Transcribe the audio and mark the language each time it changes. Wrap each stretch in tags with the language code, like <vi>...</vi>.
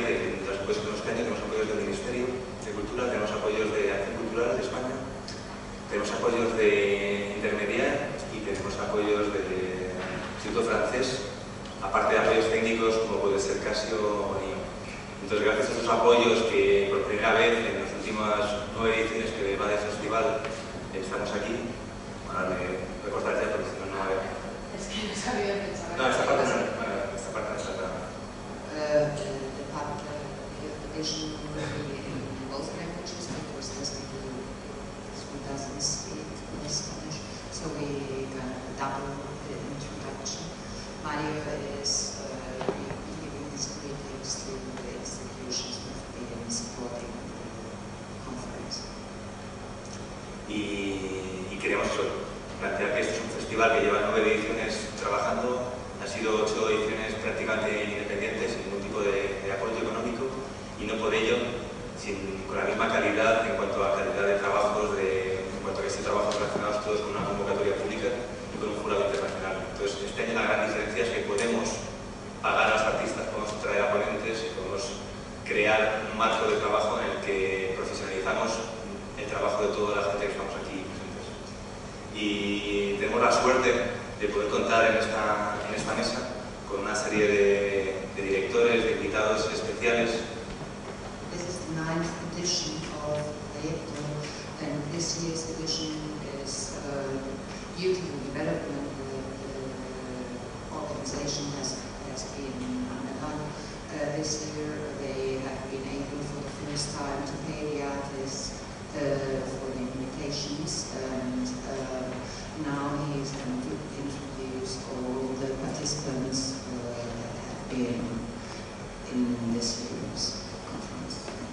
<es>De los apoyos que tenemos este año, tenemos apoyos del Ministerio de Cultura, tenemos apoyos de Acción Cultural de España, tenemos apoyos de Intermediar y tenemos apoyos del Instituto Francés, aparte de apoyos técnicos como puede ser Casio o NIO. Entonces, gracias a esos apoyos que por primera vez en las últimas 9 ediciones que va del festival estamos aquí. Ahora me voy a cortar ya porque si no, no va a ver. Es que no sabía pensar. No, esta parte no, esta parte no está tan...</es> <en>The part of the division will be in both languages because there's people who doesn't speak Spanish, so we double the introduction. Mario is giving his greetings to the institutions who have been supporting the conference.</en> <es>Y queremos plantear que este es un festival que lleva 9 ediciones trabajando, han sido 8 ediciones prácticamente independientes, sin ningún tipo de apoyo económico, y no por ello con la misma calidad en cuanto a calidad de trabajos, en cuanto a que estén trabajos relacionados todos con una convocatoria pública y con un jurado internacional. Entonces, este año la gran diferencia es que podemos pagar a los artistas, podemos traer a ponentes y podemos crear un marco de trabajo en el que profesionalizamos el trabajo de toda la gente que estamos aquí presentes. Y tenemos la suerte de poder contar en esta mesa con una serie de directores, de invitados especiales.</es> <en>This is the 9th edition of Proyector, and this year's edition is due to the development the organization has been undergone. This year they have been able for the first time to pay the artists for the invitations, and now he is going to introduce all the participants that have been in this year's conference.</en>